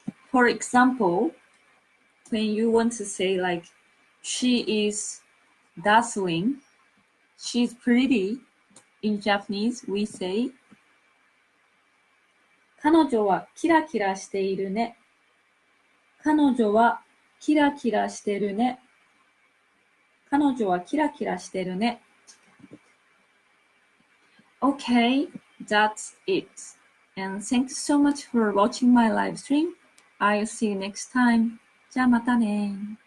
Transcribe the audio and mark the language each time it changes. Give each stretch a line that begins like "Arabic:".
English: For example, when you want to say like, she is dazzling, she's pretty, in Japanese we say,
Japanese: 彼女はキラキラしているね。彼女はキラキラしてるね。彼女はキラキラしてるね。
English: Okay, that's it. And thanks so much for watching my live stream. I'll see you next time.
Japanese: じゃあまたね。